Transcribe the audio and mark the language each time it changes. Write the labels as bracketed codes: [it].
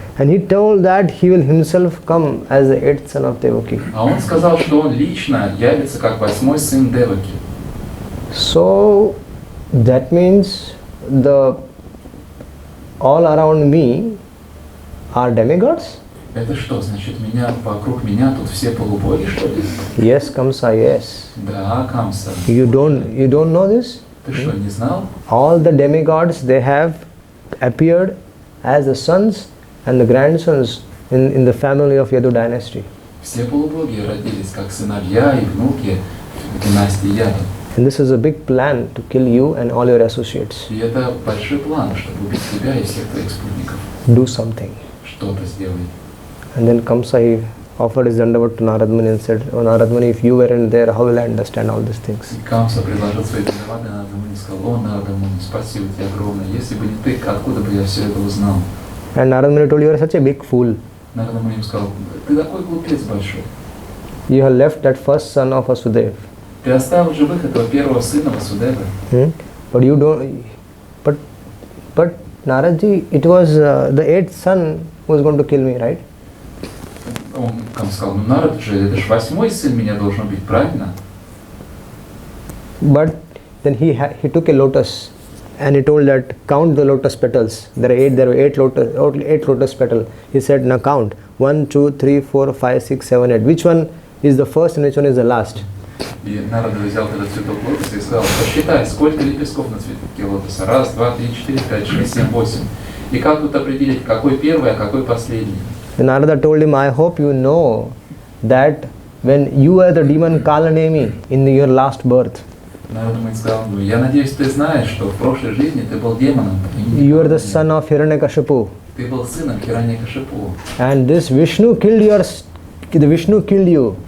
[en] And he told that he will himself come as the eighth son of Devaki. [ru] А он сказал, что он лично явится как 8-й сын Деваки. [en] So that means all around me are demigods? [ru] Это что, значит, вокруг меня тут все полубоги, что ли? [en] Yes, Kamsa, yes. [ru] Да, Камса. [en] You don't know this? [ru] Ты что, не знал? [en] All the demigods, they have appeared as the sons and the grandsons in the family of Yadu dynasty. [ru] Все полубоги родились как сыновья и внуки в династии Яду. [en] And this is a big plan to kill you and all your associates. [ru] И это большой план, чтобы убить тебя и всех твоих спутников. [en] Do something. [ru] Что-то сделай. [en] And then Kamsa, he offered his dandavat to Narad Muni and said, "Oh Narad Muni, if you weren't there, how will I understand all these things?" [ru] И Камса предложил свои дандаваты Нарада Муни и сказал: «О, Нарада Муни, спасибо тебе огромное. Если бы не ты, откуда бы я все это узнал?» [en] And Narad Muni told, "You are such a big fool. [ru] Нарада Муни сказал: «Ты такой глупец большой. [en] You have left that first son of Vasudeva. [ru] Ты оставил живых этого первого сына Васудева. [en] But you don't. But Naradji, it was the eighth son who was going to kill me, right?" [ru] Он сказал: «Ну, Нарад же, это же 8-й сын меня должен быть, правильно?» [en] But then he took a lotus and he told that count the lotus petals. There were eight lotus petals. He said, "Now count 1, 2, 3, 4, 5, 6, 7, 8. Which one is the first and which one is the last?" [ru] И Нарада взял этот цветок лотоса и сказал: «Посчитай, сколько лепестков на цветке лотоса. 1, 2, 3, 4, 5, 6, 7, 8. И как тут определить, какой первый, а какой последний?» [en] Then Narada told him, "I hope you know that when you were the demon Kalanemi in your last birth, [ru] Нарада Муни сказал: «Ну, я надеюсь, ты знаешь, что в прошлой жизни ты был демоном. [en] you are the son of Hiranyakashipu. [ru] Ты был сыном Хираньякашипу. [en] And this Vishnu killed you.